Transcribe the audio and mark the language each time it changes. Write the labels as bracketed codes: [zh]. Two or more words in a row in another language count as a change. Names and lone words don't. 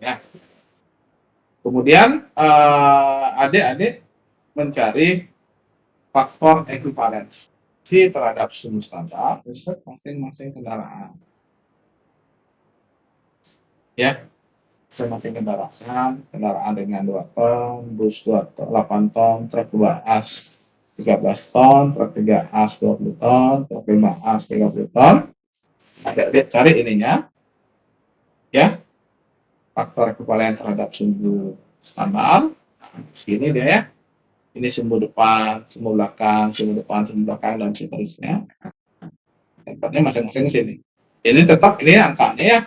[id] Kemudian adik-adik mencari faktor ekuivalensi terhadap suhu standar untuk masing-masing kendaraan. Ya, masing-masing kendaraan dengan 2 ton, bus 8 ton, truk 2 as 13 ton, truk 3 as 20 ton, truk 5 as 30 ton. Adik-adik cari ininya, ya, faktor ekuivalen terhadap sumbu standar. Sini dia ya, ini sumbu depan, sumbu belakang, sumbu depan, sumbu belakang, dan seterusnya. Tempatnya masing-masing sini. Ini tetap ini angkanya ya.